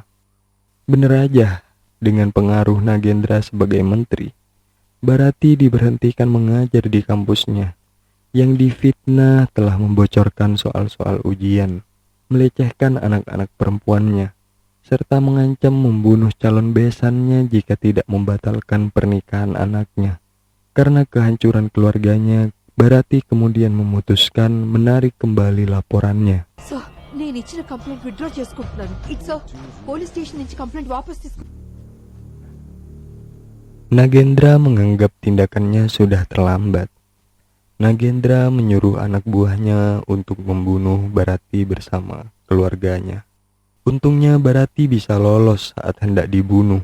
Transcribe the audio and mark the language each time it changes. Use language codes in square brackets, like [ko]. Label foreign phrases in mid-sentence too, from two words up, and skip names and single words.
[id] Benar aja, dengan pengaruh Nagendra sebagai menteri, Barati diberhentikan mengajar di kampusnya yang difitnah telah membocorkan soal-soal ujian, melecehkan anak-anak perempuannya, serta mengancam membunuh calon besannya jika tidak membatalkan pernikahan anaknya. Karena kehancuran keluarganya, Barati kemudian memutuskan menarik kembali laporannya. [te] సో నేను ఇచ్చిన [en] complaint withdraw [te] చేసుకుంటున్నాను. [en] it's police station [te] నుంచి కంప్లైంట్ వాపస్ తీసుకు. [id] Nagendra menganggap tindakannya sudah terlambat. Nagendra menyuruh anak buahnya untuk membunuh Barati bersama keluarganya. Untungnya Barati bisa lolos saat hendak dibunuh.